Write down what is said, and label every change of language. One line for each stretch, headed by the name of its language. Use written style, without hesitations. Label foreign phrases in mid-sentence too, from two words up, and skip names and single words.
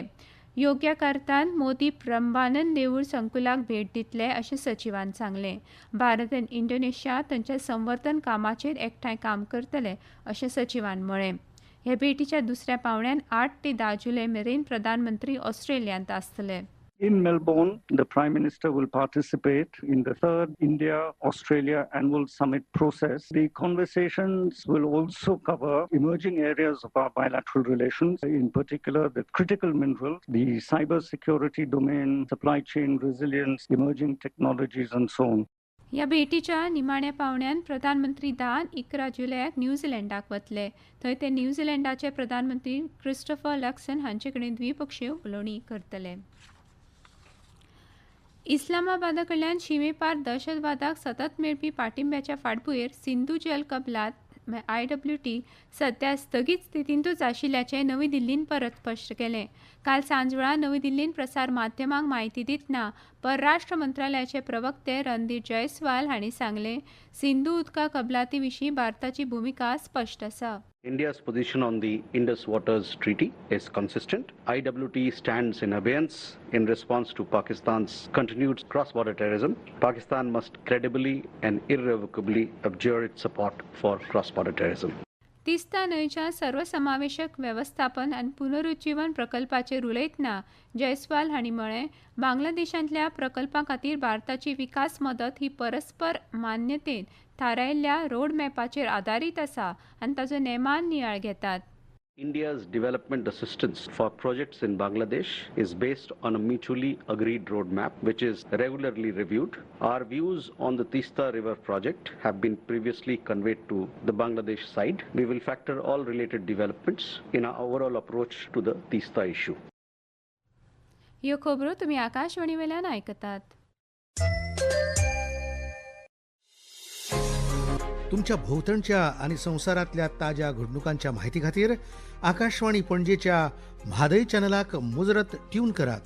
Konkani: योग्याकार्तांत मोदी प्रंबानंद देवूळ संकुलाक भेट दितले अशें सचिवान सांगलें. भारत आनी इंडोनेशिया तांच्या संवर्धन कामाचेर एकठांय काम करतले अशें सचिवान म्हळें. हे भेटीच्या दुसऱ्या पावंड्यान 8 ते 10 जुलय मेरेन प्रधानमंत्री ऑस्ट्रेलियांत आसतले.
English: In Melbourne, the Prime Minister will participate in the third India-Australia annual summit process. The conversations will also cover emerging areas of our bilateral relations, in particular the critical minerals, the cyber security domain, supply chain resilience, emerging technologies and so on.
Konkani: ह्या भेटीच्या निमाण्या पावंड्यान प्रधानमंत्री 10-11 जुलयाक न्यूझीलंडाक वतले. थंय ते न्यूझीलंडाचे प्रधानमंत्री क्रिस्टोफर लक्सन हांचे कडेन द्विपक्षीय उलोवणी करतले. इस्लामाबादा कडल्यान शिमेपार दहशतवादाक सतत मेळपी पाठिंब्याच्या फाटभुंयेर सिंधू जल कबलात IWT सध्या स्थगीत स्थितींतूच आशिल्ल्याचें नवी दिल्लीन परत स्पश्ट केलें. काल सांजवेळा नवी दिल्लीन प्रसार माध्यमांक म्हायती दितना परराष्ट्र मंत्रालयाचे प्रवक्ते रणदीप जयस्वाल हांणी सांगलें, सिंधू उदका कबलाती विशीं भारताची भुमिका स्पश्ट आसा.
English: India's position on the Indus Waters Treaty is consistent. IWT stands in abeyance in response to Pakistan's continued cross-border terrorism. Pakistan must credibly and irrevocably abjure its support for cross-border terrorism.
Konkani: तिस्ता न्हंयच्या सर्वसमावेशक वेवस्थापन आनी पुनरुज्जीवन प्रकल्पाचेर उलयतना जयस्वाल हांणी म्हळें, बांगलादेशांतल्या प्रकल्पां खातीर भारताची विकास मदत ही परस्पर मान्यतेन थारायिल्ल्या रोडमॅपाचेर आदारीत आसा आनी ताचो नेमान नियाळ घेतात.
English: India's development assistance for projects in Bangladesh is based on a mutually agreed roadmap which is regularly reviewed. Our views on the Tista River project have been previously conveyed to the Bangladesh side. We will factor all related developments in our overall approach to the Tista issue.
Konkani: ह्यो खबरो तुमी आकाशवाणी वेल्यान आयकतात. तुमच्या भोवतणच्या आणि संवसारातल्या ताज्या घडणुकांच्या माहिती खातीर आकाशवाणी पणजेच्या म्हादय चॅनलाक मुजरत ट्यून करात.